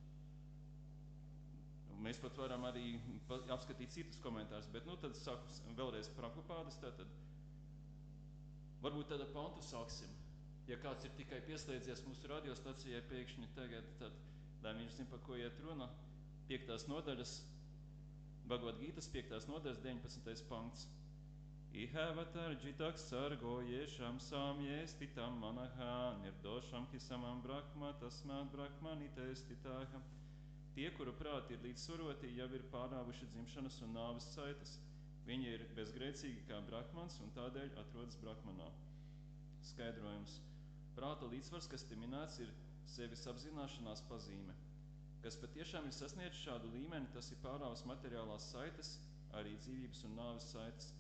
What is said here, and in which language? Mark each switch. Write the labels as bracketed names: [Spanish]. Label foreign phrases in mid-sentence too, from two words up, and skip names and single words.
[Latvian] Mēs pat varam arī apskatīt citus komentārus, bet nu tad sāku vēlreiz Prabhupādas, tātad varbūt tad ar pantu sāksim. Ja kāds ir tikai pieslēdzies mūsu radiostacijai pēkšņi tagad, tad lai viņš zina, par ko iet runa, 5. nodaļas, Bhagavad Gītas 5. nodaļas, 19. punkts. [Sanskrit] इहैवतैर्जितः सर्गो येषां साम्ये स्थितं मनः निर्दोषं हिसमं ब्रह्म तस्मात् ब्रह्मणिते स्थिताः. [Latvian] Tie, kuru prāti ir līdzsvaroti, jau ir pārāvuši dzimšanas un nāves saites. Viņi ir bezgrēcīgi kā brahmans un tādēļ atrodas brahmanā. Skaidrojums. Prāta līdzsvars, kas te minēts, ir sevis apzināšanās pazīme. Kas patiešām ir sasniedzis šādu līmeni, tas ir pārāvas materiālās saites, arī dzīvības un nāves saites.